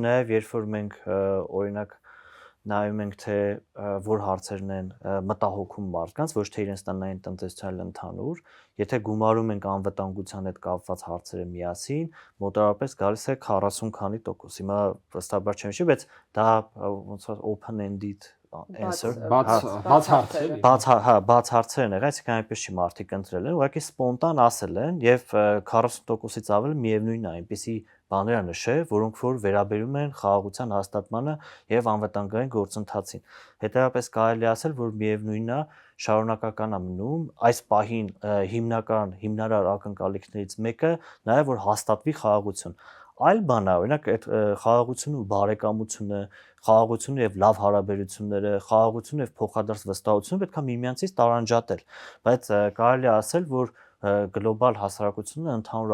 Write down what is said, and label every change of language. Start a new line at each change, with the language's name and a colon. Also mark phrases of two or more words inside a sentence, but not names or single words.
Armenian: նաեւ երբ որ մենք օրինակ նայում ենք թե որ հարցերն են մտահոգում մարդկանց, ոչ թե իրենց տնային տնտեսության ընդհանուր, եթե գումարում ենք անվտանգության հետ կապված հարցերը միասին, մոտավորապես գալիս է 40 քանի տոկոս։ Հիմա վստահաբար չեմ հիշի, բայց դա ոնց որ
English: open-ended answer,
Armenian: բաց հարցերն եղան, այսինքն այնպես չի մարդիկ ընտրել են, ուղղակի սպոնտան ասել են եւ 40%-ից ավել միևնույնն է, այնպեսի բաներ նշել, որոնք որ վերաբերում են խաղաղության հաստատմանը եւ անվտանգային գործընթացին։ Հետեւաբար կարելի ասել, որ միևնույնն է շարունակական է մնում այս պահին հիմնարար ակնկալիքներից մեկը նաեւ որ հաստատվի խաղաղություն։ Այլ բան է, օրինակ այդ խաղաղությունը ու բարեկամությունը, խաղաղությունը եւ լավ հարաբերությունները, խաղաղությունը եւ փոխադարձ վստահությունը պետք է միմյանցից տարանջատել, բայց կարելի է ասել, որ գլոբալ հասարակությունը ընդհանուր